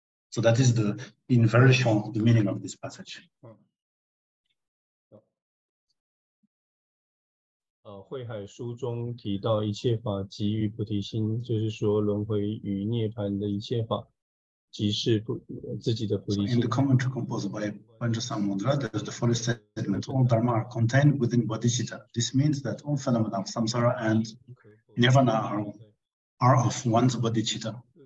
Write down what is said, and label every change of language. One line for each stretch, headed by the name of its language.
English: So that is in very short, the meaning of this passage.
Chinese: 慧海书中提到一切法即与菩提心，就是说轮回与涅槃的一切法，即是自己的菩提心。
English: In the commentary composed by Panchasamudra, there's the following statement: all dharma are contained within bodhicitta. This means that all phenomena of samsara and nirvana are of one's bodhicitta.